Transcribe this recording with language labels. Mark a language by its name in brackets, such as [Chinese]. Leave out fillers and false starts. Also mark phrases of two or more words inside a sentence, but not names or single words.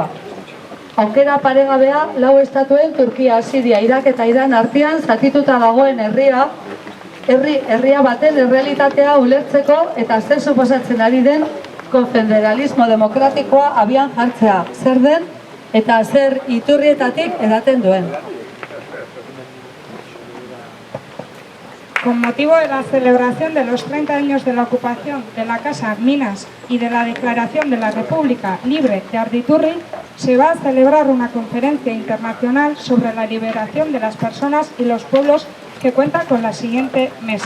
[Basque] Aukera paregabea 4 estatuen Turkia, Siria, Irak eta Iran artean zatituta dagoen herria baten errealitatea ulertzeko eta zer suposatzen ari den konfederalismo demokratikoa abian jartzea, zer den eta zer iturrietatik edaten duen. [Spanish] Con motivo de la celebración de los 30 años de la ocupación de la Casa Minas y de la declaración de la República Libre de Arditurri, se va a celebrar una conferencia internacional sobre la liberación de las personas y los pueblos que cuenta con la siguiente mesa.